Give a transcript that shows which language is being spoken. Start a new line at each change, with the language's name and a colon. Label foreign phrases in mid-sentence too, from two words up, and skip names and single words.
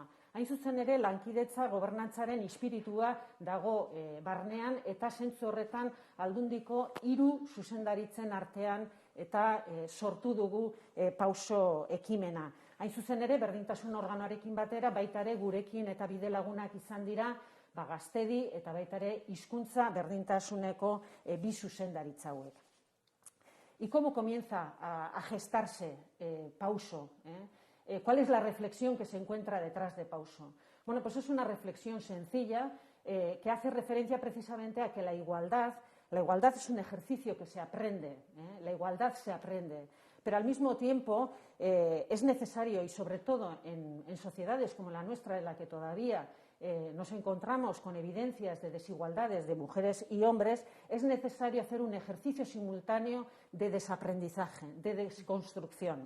Basque: Hain zuzen ere, lankidetza gobernantzaren espiritua dago barnean eta zentzu horretan aldundiko 3 zuzendaritzen artean eta sortu dugu pauso ekimena. Hain zuzen ere, berdintasun organoarekin batera, baita ere gurekin eta bidelagunak izan dira, gaztedi eta baita ere hizkuntza berdintasuneko 2 zuzendaritza hauek.
Spanish: ¿Y cómo comienza a gestarse pauso? ¿Cuál es la reflexión que se encuentra detrás de pauso? Bueno, pues es una reflexión sencilla que hace referencia precisamente a que la igualdad es un ejercicio que se aprende, la igualdad se aprende, pero al mismo tiempo es necesario, y sobre todo en sociedades como la nuestra, en la que todavía nos encontramos con evidencias de desigualdades de mujeres y hombres, es necesario hacer un ejercicio simultáneo de desaprendizaje, de desconstrucción.